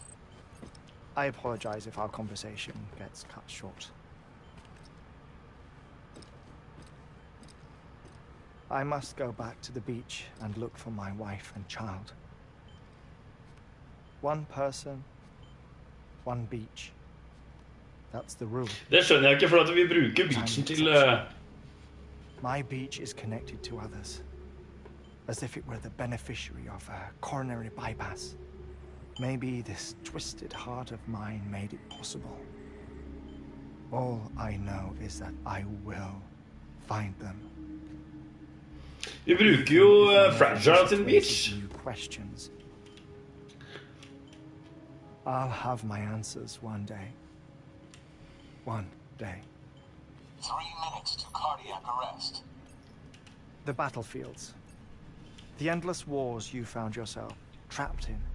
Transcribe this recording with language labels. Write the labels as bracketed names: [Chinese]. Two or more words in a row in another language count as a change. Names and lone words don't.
[English] I apologize if our conversation gets cut short. I must go back to the beach and look for my wife and child. One person, one beach. That's the rule. [Norwegian] Det skjønner jeg ikke, for at vi bruker beachen til... [English] My beach is connected to others, as if it were the beneficiary of a coronary bypass. Maybe this twisted heart of mine made it possible. All I know is that I will find them. [Norwegian] Vi bruker jo Fragile sin beach. [English] Questions. I'll have my answers one day. One day. 3 minutes to cardiac arrest. The battlefields. The endless wars you found yourself trapped in.